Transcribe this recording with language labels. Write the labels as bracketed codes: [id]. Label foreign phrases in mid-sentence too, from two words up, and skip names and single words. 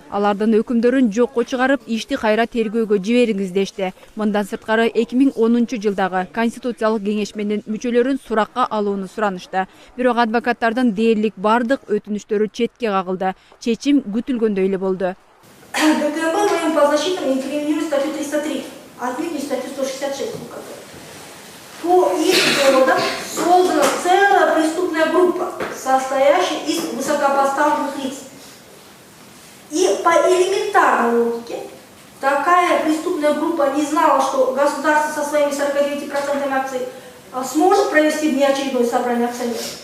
[ky] Алардын өкүмдөрүн жокко чыгарып, ишти кайра тергөөгө жибериңиз дешти. Мындан сырткары 2010-жылдагы Конституциялык кеңешменин мүчөлөрүн суракка алууну суранышты. Бирок адвокаттардын дээрлик бардык өтүнүштөрү четке кагылды. Чечим күтүлгөндөй эле болду. [ru] ГКБ моим подзащитным инкриминирует статью 303, отнюдь не статью 166 УК. По их доводам создана целая преступная группа, состоящая из высокопоставленных лиц. И по элементарной логике, такая преступная группа не знала, что государство со своими 49% акций сможет провести внеочередное собрание акционеров.